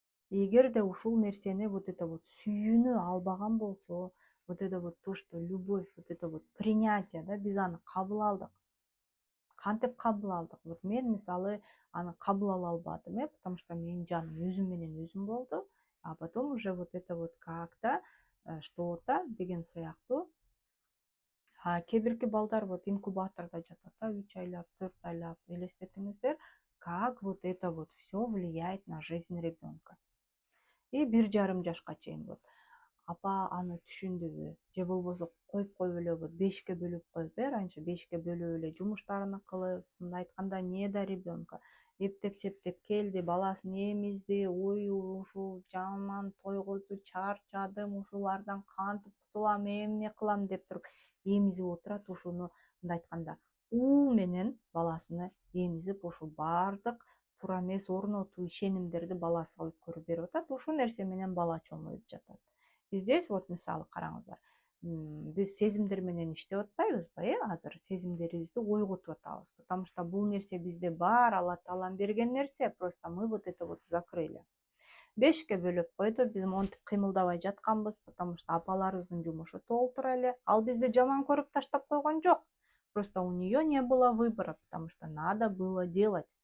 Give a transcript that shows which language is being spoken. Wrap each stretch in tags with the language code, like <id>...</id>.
<ky>Эгерде ушул нерсени вот это вот сүйүүнү албаган болсо, вот это вот</ky> <ru>то, что любовь, вот это вот принятие,</ru> <ky>да, биз аны кабыл алдык. Кантип кабыл алдык? Вот мен мисалы аны кабыл ала албадым,</ky> <ru>потому что</ru> <ky>менин жаным өзүм менен өзүм болду.</ky> <ru>А потом уже вот это вот как-то что-то деген сыяктуу.</ru> <ky>Кээ бирки балдар вот инкубатордо жатат, 3 айлап, 4 айлап, элестетиңиздер,</ky> <ru>как вот это вот все влияет на жизнь ребенка.</ru> <ky>И 1,5 жашка чейин вот апа аны түшүндүбү, же болбосо коюп эле вот 5ке бөлүп коюп, раньше 5ке бөлүп эле жумуштарын кылып, мындай айтканда</ky> <ru>не до ребенка.</ru> <ky>Эптеп септеп келди, баласын эмизди, ой ушул жаман тойгозду, чарчадым, ушулардан кантип кутулам, эмне кылам деп туруп эмизип отурат. Ушуну мындай айтканда уу менен баласыны эмизип, ушул баардык туура эмес, орнотуу ишенимдерди баласыга өткөрүп берип атат. Ушул нерсе менен бала чоңоюп жатат. И здесь вот мисалы караңыздар, биз сезимдер менен иштеп атпайбызбы, азыр сезимдерибизди ойготуп атабыз, потому что бул нерсе бизде бар, Алла Таалам берген нерсе,</ky> <ru>просто мы вот это вот закрыли.</ru> <ky>5ке бөлүп койду, биз монтип кыймылдабай жатканбыз, потому что апаларыбыздын жумушу толтура эле. Ал бизди жаман көрүп таштап койгон жок,</ky> <ru>просто у нее не было выбора, потому что надо было делать.</ru>